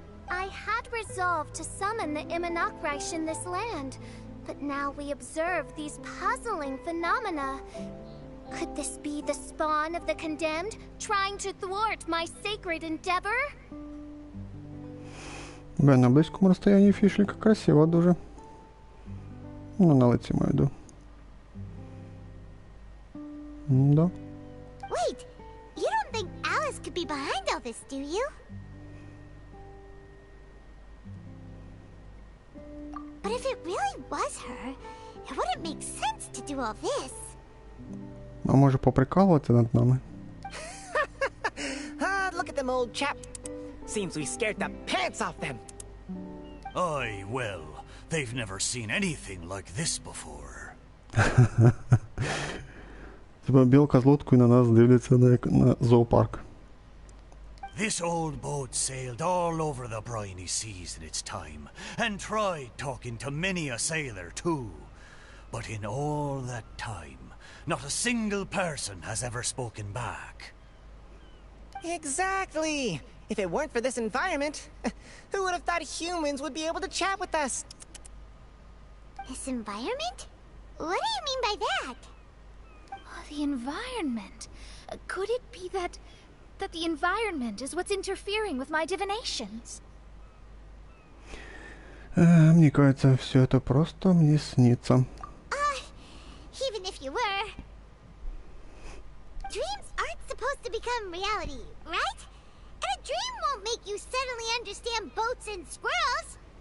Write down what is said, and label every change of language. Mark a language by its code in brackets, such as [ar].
[en] I had resolved to summon the Imanok Reich in this land, but now we observe these puzzling phenomena. Could this be the spawn of the condemned, trying to thwart my sacred endeavor? [uk] На близькому розстоянні фішелька красива дуже. Ну, на лиці маю йду. [ru] Да. [en] Wait, you don't think Alice could be behind all this, do you? But if it really was her, it wouldn't make sense to do all this. [uk] А може поприкалувати над нами? [en] Look at them, old chap. Seems we scared the pants off them. Aye, well, They've never seen anything like this before. [uk] Типа білка з лодкою на нас дивляться на зоопарк. [en] This old boat sailed all over the briny seas in its time, and tried talking to many a sailor too. But in all that time, not a single person has ever spoken back. Exactly! If it weren't for this environment, who would have thought humans would be able to chat with us? This environment? What do you mean by that? The environment. Could it be that the environment is what's interfering with my divinations? [ru] Мне кажется, все это просто мне снится. [en] Even if you were... Dreams aren't supposed to become reality, right? And a dream won't make you suddenly understand boats and squirrels.